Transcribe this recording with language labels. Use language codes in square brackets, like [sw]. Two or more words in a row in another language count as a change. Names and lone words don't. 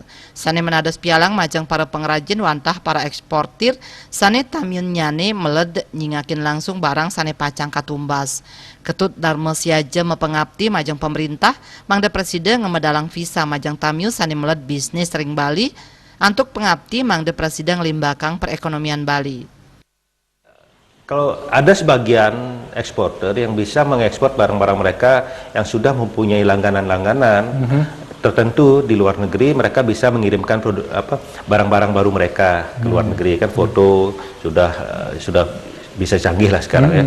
[ban] Sane menados pialang majang para pengrajin wantah para eksportir, sane tamiun nyane meled nyingakin langsung barang sane pacang katumbas. Ketut Dharma Siaja mepengabdi majang pemerintah, mangda presiden ngemedalang visa majang tamiu sane meled bisnis ring Bali, antuk pengabdi mangda presiden ngelimbakang perekonomian Bali. [id] Kalau ada sebagian eksporter yang bisa mengekspor barang-barang mereka yang sudah mempunyai langganan-langganan tertentu di luar negeri, mereka bisa mengirimkan barang-barang baru mereka ke luar negeri, kan foto sudah bisa canggih lah sekarang ya.